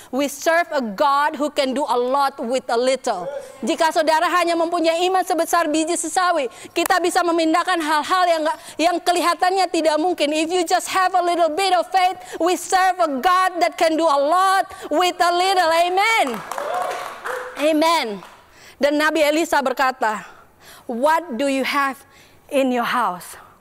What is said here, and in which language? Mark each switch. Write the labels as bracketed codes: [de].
[en] We serve a God who can do a lot with a little. [id] Jika saudara hanya mempunyai iman sebesar biji sesawi, kita bisa memindahkan hal-hal yang kelihatannya tidak mungkin. [en] If you just have a little bit of faith, we serve a God that can do a lot with a little. Amen. Amen. [id] Dan Nabi Elisa berkata, [en] what do you have in your house?